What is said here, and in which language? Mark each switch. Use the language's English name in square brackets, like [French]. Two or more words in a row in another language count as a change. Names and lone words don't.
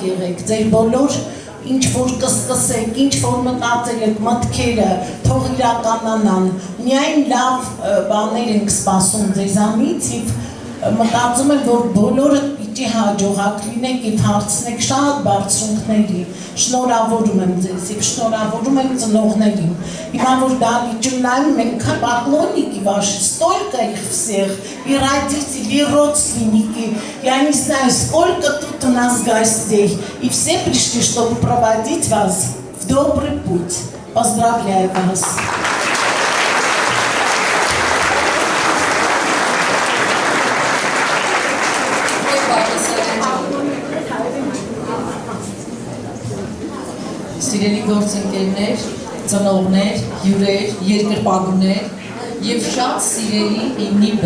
[Armenian] եղեք, ձեր բոլոր ինչ որ կսկսեք, ինչ որ մտածել եք, մտքերը թող իրականանան, միայն լավ բաներ ենք սպասում ձեզանից և մտածում եմ, որ բոլորը պիտի հաջողակ լինեք և հարցնեք շատ բարձունքների, շնորհավորում եմ ձեզ և շնորհավորում եմ ծնողներին։ Հիմա որ դահլիճում նայում ենք, [Russian] поклонники ваши, столько их всех, и родители, и родственники, я не знаю, сколько тут у нас гостей, и все пришли, чтобы проводить вас в добрый путь. Поздравляю вас! [Armenian] Սիրելի գործընկերներ, ծնողներ, հյուրեր, երկրպագուներ և շատ սիրելի իննիբը։